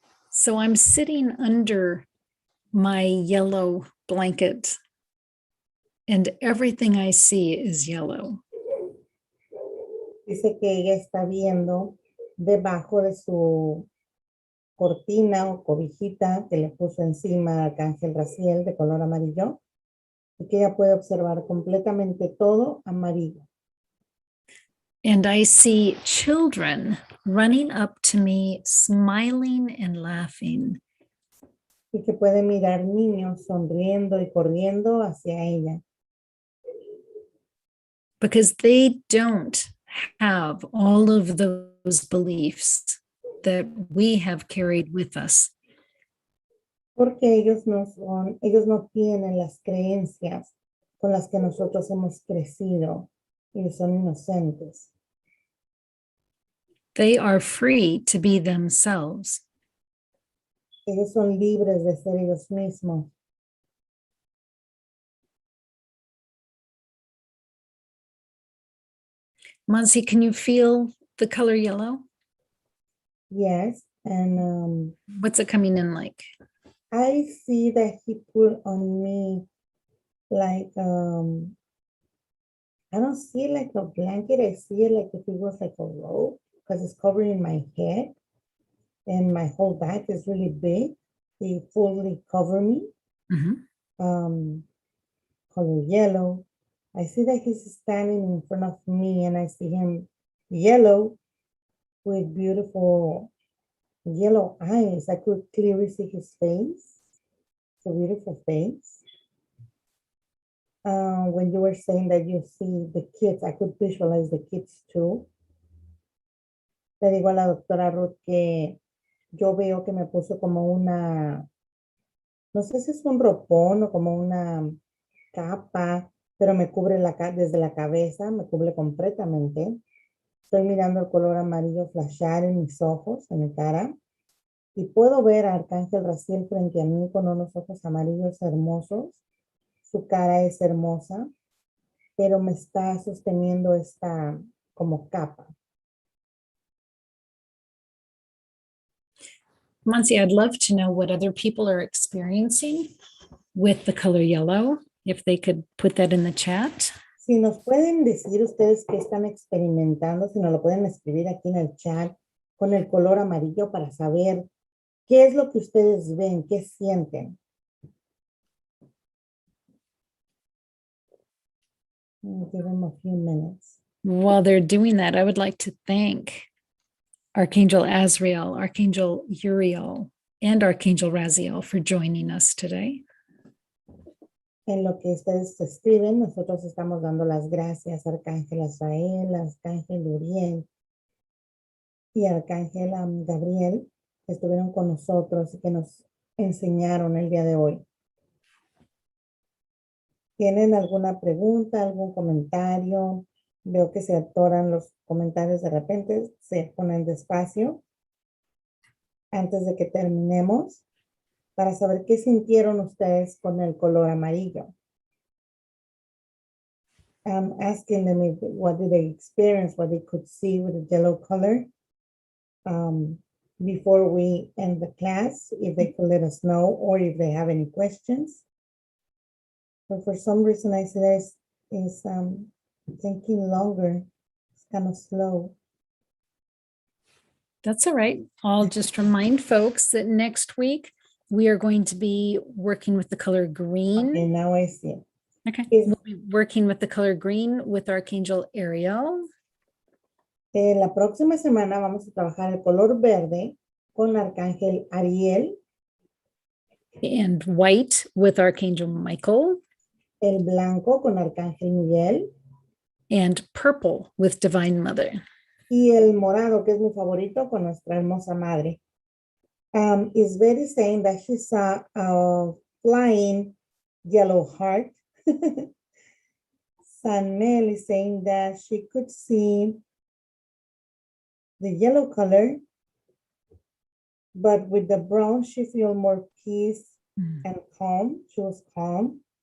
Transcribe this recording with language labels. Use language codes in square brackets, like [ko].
[en] So I'm sitting under my yellow blanket, and everything I see is yellow. [es] Dice que ella está viendo debajo de su cortina o cobijita que le puso encima a Arcángel Raziel de color amarillo y que ella puede observar completamente todo amarillo. [en] And I see children running up to me, smiling and laughing. [es] Y que puede mirar niños sonriendo y corriendo hacia ella. [en] Because they don't have all of those beliefs that we have carried with us. [es] Porque ellos no tienen las creencias con las que nosotros hemos crecido y son inocentes. [en] They are free to be themselves. [es] Ellos son libres de ser ellos mismos. [en] Monsi, can you feel the color yellow? Yes, and What's it coming in like? I see that he put on me like, I don't see like a blanket. I see it like if it was like a robe because it's covering my head. and my whole back is really big. They fully cover me. Color yellow. I see that he's standing in front of me and I see him yellow with beautiful yellow eyes. I could clearly see his face. It's a beautiful face. When you were saying that you see the kids, I could visualize the kids too. [es] Le digo a la doctora Ruth que yo veo que me puso como una, no sé si es un ropón o como una capa, pero me cubre desde la cabeza, me cubre completamente. Estoy mirando el color amarillo flashar en mis ojos, en mi cara, y puedo ver a Archangel Raziel frente a mí con unos ojos amarillos hermosos. Su cara es hermosa, pero me está sosteniendo esta como capa. [en] Monse, I'd love to know what other people are experiencing with the color yellow, if they could put that in the chat. [es] Si nos pueden decir ustedes qué están experimentando, si nos lo pueden escribir aquí en el chat con el color amarillo para saber qué es lo que ustedes ven, qué sienten. [en] I'll give them a few minutes. While they're doing that, I would like to thank Archangel Azrael, Archangel Uriel, and Archangel Raziel for joining us today. [es] En lo que ustedes escriben, nosotros estamos dando las gracias a Archangel Azrael, Archangel Uriel y Archangel Gabriel, que estuvieron con nosotros y que nos enseñaron el día de hoy. ¿Tienen alguna pregunta, algún comentario? Veo que se atoran los comentarios de repente, se ponen despacio. Antes de que terminemos, para saber qué sintieron ustedes con el color amarillo. [en] I'm asking them what did they experience, what they could see with the yellow color. Before we end the class, if they could let us know or if they have any questions. But for some reason, I see that it's taking longer. It's kind of slow. That's all right. I'll just remind folks that next week we are going to be working with the color green. Okay, now I see. Okay. We'll be working with the color green with Archangel Ariel. [es] La próxima semana vamos a trabajar el color verde con Archangel Ariel. [en] And white with Archangel Michael. [es] El blanco con Archangel Miguel. [en] And purple with Divine Mother. [es] Y el morado, que es mi favorito, con nuestra hermosa madre. [en] Is Betty saying that she saw a flying yellow heart? Sanel is saying that she could see the yellow color, but with the brown, she feel more peace and calm. She was calm.